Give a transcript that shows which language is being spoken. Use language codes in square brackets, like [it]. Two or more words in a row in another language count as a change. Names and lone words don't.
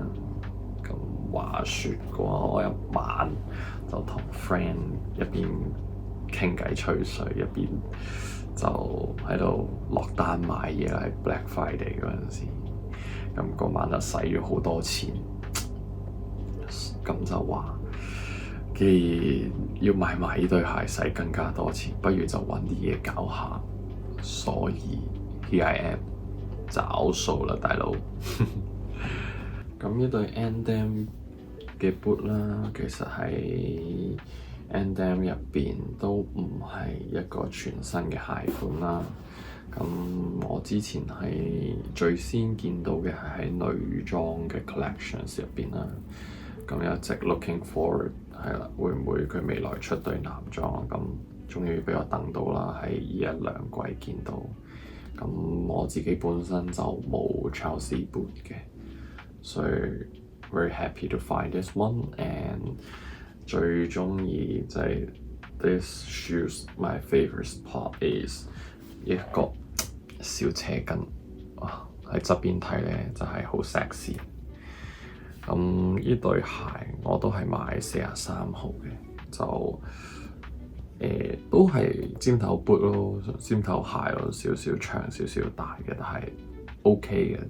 [yue] 咁話說嘅話，我一晚就同 friend 一邊傾偈吹水，一邊就喺度落單買嘢啦。喺 Black Friday 嗰陣時。咁嗰晚就使咗好多錢，咁就話，既然要買埋呢對鞋使更加多錢，不如就揾啲嘢搞下。所以 [en] here I am [yue] 找數啦，大佬。咁呢對 N-Dem 嘅 boot 啦，其實喺 N-Dem 入邊都唔係一個全新嘅鞋款啦。咁我之前係最先見到嘅係喺女裝嘅 collections 入邊啦。咁一直 [en] looking forward [yue] 係啦，會唔會佢未來出對男裝啊？咁終於俾我等到啦，喺呢一兩季見到。咁我自己本身就冇 [en] Chelsea boot [yue] 嘅，所以 [en] very happy to find this one and [yue] 最鍾意就係 [en] this shoes my favorite part is [yue] 一個小車跟，哇！喺側邊睇咧就係好 sexy。咁呢對鞋我都係買43號嘅，就都係尖頭 boot 咯，尖頭鞋咯，少少長少少大嘅，但係 OK 嘅。